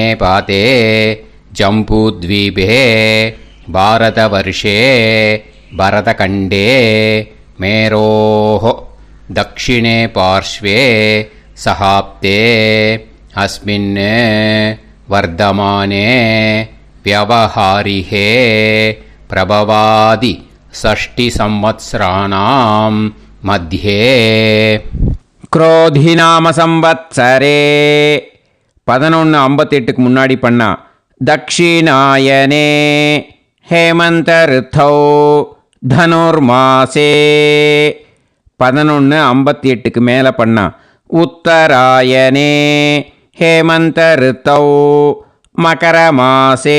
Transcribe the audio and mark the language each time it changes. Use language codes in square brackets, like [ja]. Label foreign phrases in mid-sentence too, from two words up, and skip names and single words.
[sa] पादे जम्बूद्वीपे भारतवर्षे भरतखण्डे मेरोः दक्षिणे पार्श्वे शकाब्दे अस्मिन् वर्तमाने व्यवहारिहे प्रभवादि षष्टि संवत्सराणां मध्ये क्रोधिनाम संवत्सरे 1158 [ta] முன்னாடி பண்ணா [sa] दक्षिणायने हेमन्त ऋतौ धनुर्मासे 1158 [ta] மேலே பண்ணா [sa] उत्तरायणे हेमन्त ऋतौ मकरमासे.